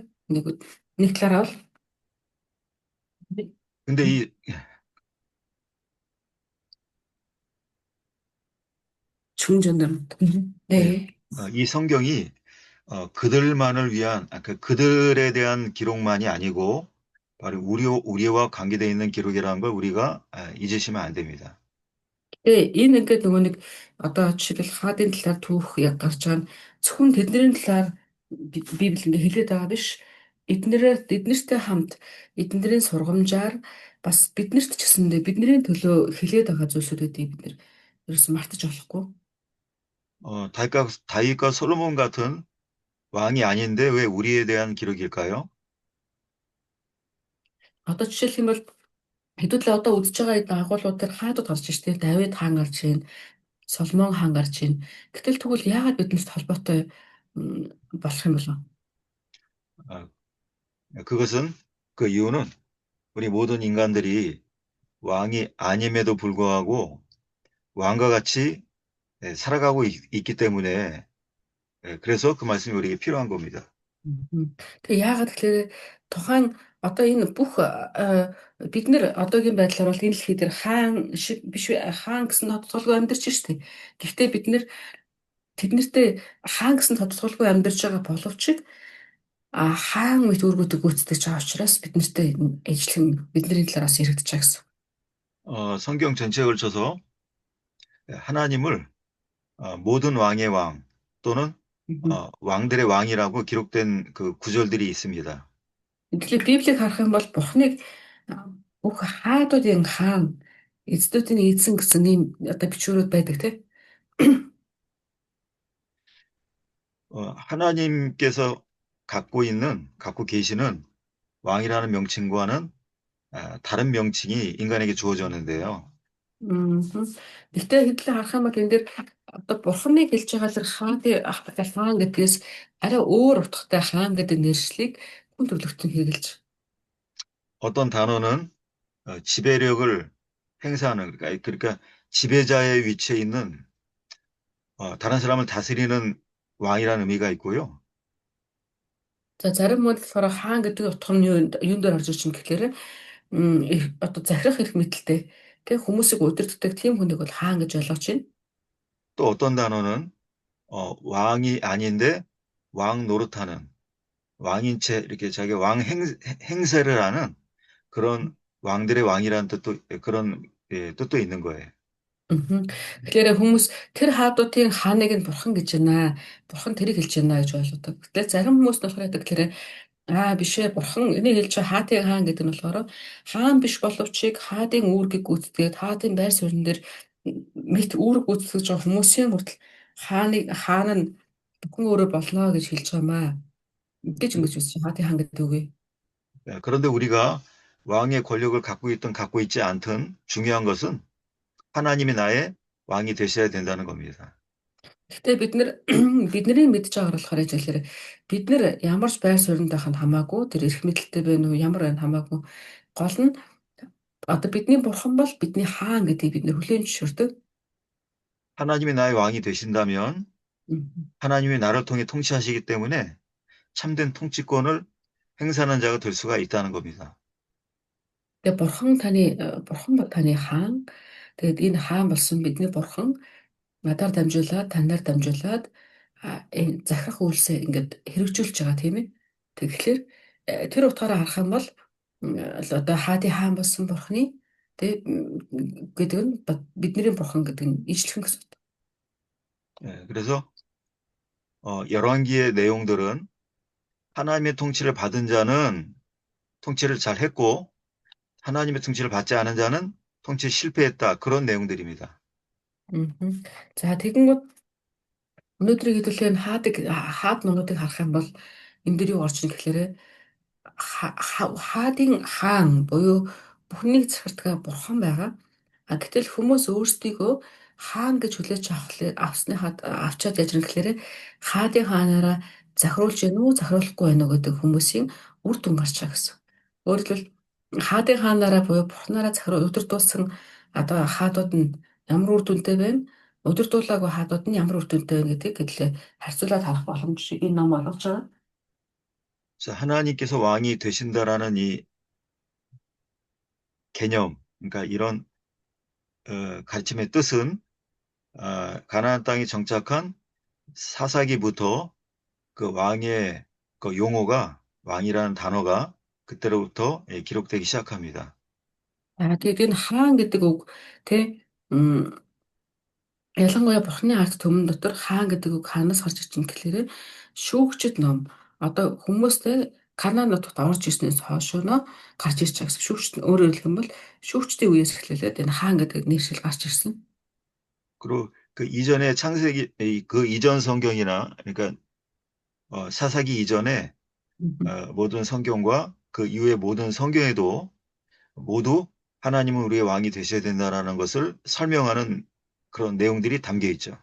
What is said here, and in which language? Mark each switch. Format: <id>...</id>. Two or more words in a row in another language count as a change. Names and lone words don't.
<mn>Нэг талаараа бол</mn> <ko>근데</ko> <mn>шүн жандар.</mn> <ko>예, 네. 이 성경이 그들만을 위한, 그들에 대한 기록만이 아니고, 바로 우리와 관계되어 있는 기록이라는 걸 우리가 잊으시면 안 됩니다.</ko> <mn>Энэ ингээд нөгөө нэг одоо жишээлбэл хаадын талаар түүх яг гарч байгаа нь зөвхөн тэдний талаар Библи ингээд хэлээд байгаа биш. Эднэртэй хамт эднэрийн сургамжаар бас биднэрт ч гэсэндээ бидний төлөө хэлээд байгаа зүйлсүүдийг бид нэр ерөөс мартаж болохгүй.</mn> <ko>다윗과 솔로몬 같은 왕이 아닌데 왜 우리에 대한 기록일까요?</ko> <mn>Одоо жишээлх юм бол хэдүүлээ одоо үзэж байгаа энэ агуулгууд дээр хаадууд гарч иж тээ Давид хаан гарч ийн, Соломон хаан гарч ийн. Гэтэл тэгвэл яагаад биднэрт холбоотой болох юм бол?</mn> <ko>어, 그것은 그 이유는 우리 모든 인간들이 왕이 아님에도 불구하고 왕과 같이 살아가고 있기 때문에 그래서 그 말씀이 우리에게 필요한 겁니다.</ko> <mn>Тэгээ яагаад тэгэхээр тухайн одоо энэ бүх бид нэр одоогийн байдлаар бол энэ дэлхий дээр хаан шиг биш хаан гэсэн тодтолгүй амьдарч штэ. Гэхдээ бид нэр тэднэртэй хаан гэсэн тодтолгүй амьдарч байгаа боловч хаан мэт үүргүүдийг гүйцэтгэж байгаа учраас бид нартэй ажлын бидний талаараас яригдчих гэсэн.</mn> <ko>성경 전체에 걸쳐서 하나님을 모든 왕의 왕 또는 왕들의 왕이라고 기록된 그 구절들이 있습니다.</ko> <mn>Тэгэхээр Библийг харах юм бол Бурхныг бүх хаадуудын хаан, эцдүүдийн эзэн гэсэн ийм одоо бичвэрүүд байдаг тийм.</mn> <ko>하나님께서 갖고 계시는 왕이라는 명칭과는 다른 명칭이 인간에게 주어졌는데요.</ko> <mn>Гэхдээ хэдлээ харах юм бол энэ дээр одоо Бурхныг хэлж байгаа л хаан гэдгээс арай өөр утгатай хаан гэдэг нэршлиг хүн төрлөختөн хэрэгэлж.</mn> <ko>어떤 단어는 지배력을 행사하는 그러니까 지배자의 위치에 있는 다른 사람을 다스리는 왕이라는 의미가 있고요.</ko> <mn>За зарим хүмүүс болохоор хаан гэдэг утга нь юунд дээр орж иж чинь гэхээр одоо захирах эрх мэдэлтэй. Тэг хүмүүсийг удирддаг тийм хүнийг бол хаан гэж ойлгож байна.</mn> <ko>또 어떤 단어는 왕이 아닌데 왕 노릇하는 왕인 채 이렇게 자기 행세를 하는 그런 왕들의 왕이라는 뜻도 그런 예, 뜻도 있는 거예요. Мгм.</ko> <mn>Тэгэхээр хүмүүс тэр хаадуудын хааныг нь бурхан гэж байна. Бурхан тэрийг хэлж байна гэж ойлгодог. Гэтэл зарим хүмүүс нь болохоор яадаг тэгэхээр биш ээ бурхан энийг хэлж байгаа хаадын хаан гэдэг нь болохоор хаан биш боловч хаадын үүргийг гүйцэтгээд хаадын байр суурин дээр мэд үүрэг гүйцэтгэж байгаа хүмүүсийн хүртэл хаан нь бүхэн өөрөө болно гэж хэлж байгаамаа. Мэдээж ингэж үзсэн хаадын хаан гэдэг үгүй.</mn> <ko>예, 그런데 우리가 왕의 권력을 갖고 있든 갖고 있지 않든 중요한 것은 하나님이 나의 왕이 되셔야 된다는 겁니다.</ko> <mn>Гэхдээ бид нар бидний мэдж байгаагаар болохоор яж хэлэхээр бид нар ямар ч байр суурьнд байх нь хамаагүй тэр эрх мэдэлтэй байна уу ямар байна хамаагүй гол нь одоо бидний бурхан бол бидний хаан гэдгийг бид нар хүлээн зөвшөөрдөг.</mn> <ko>하나님이 나의 왕이 되신다면 Мгм. 하나님이 나를 통해 통치하시기 때문에 참된 통치권을 행사하는 자가 될 수가 있다는 겁니다.</ko> <mn>Тэгээ бурхан бол таны хаан. Тэгээд энэ хаан болсон бидний бурхан надаар дамжуулаад танаар дамжуулаад энэ захирах үйлсээ ингээд хэрэгжүүлж байгаа тийм ээ. Тэгэхээр тэр утгаараа харах юм бол одоо хаадын хаан болсон бурханы тэг гэдэг нь бидний бурхан гэдэг нь ижилхэн гэсэн үг.</mn> <ko>예, 그래서 열왕기의 내용들은 하나님의 통치를 받은 자는 통치를 잘 했고 하나님의 통치를 받지 않은 자는 통치에 실패했다. 그런 내용들입니다. Мгм.</ko> <mn>За тэгэнгүүт өнөөдрийг хэдүүлээ хаад нугуудыг харах юм бол энэ дэр юу орж ир гэхээр хаадын хаан буюу бүхнийг захирдгаа бурхан байгаа. Гэтэл хүмүүс өөрсдийгөө хаан гэж хүлээж авчаад яж ирнэ гэхээр хаадын хаанаараа захируулж гэнэ үү, захируулахгүй байна уу гэдэг хүмүүсийн үр дүн гарч байгаа гэсэн. Өөрөөр хэлбэл хаадын хаанаараа буюу бурхнаараа удирдуулсан одоо хаадууд нь ямар үр дүнтэй байна, удирдуулаагүй хаадууд нь ямар үр дүнтэй байна гэдгийг гэдлээ харьцуулаад харах боломж энэ ном олгож байгаа.</mn> <ko>자, 하나님께서 왕이 되신다라는 이 개념, 그러니까 이런 가르침의 뜻은 가나안 땅에 정착한 사사기부터 그 왕의 그 용어가 왕이라는 단어가 그때로부터 기록되기 시작합니다.</ko> <mn>Тэгээд энэ хаан гэдэг үг тий ялангуяа Бурхны ард түмэн дотор хаан гэдэг үг хаанаас гарч ирж байгаа гэхээр шүүгчд ном одоо хүмүүстэй Канаан нутагт орж ирснээс хойшоо гарч ирж байгаа гэсэн. Шүүгчд нь өөрөөр хэлэх юм бол шүүгчдийн үеэс эхлээд энэ хаан гэдэг нэршил гарч ирсэн.</mn> <ko>그리고 그 이전에 그 이전 성경이나 그러니까 사사기 이전에 모든 성경과 그 이후의 모든 성경에도 모두 하나님은 우리의 왕이 되셔야 된다라는 것을 설명하는 그런 내용들이 담겨 있죠.</ko>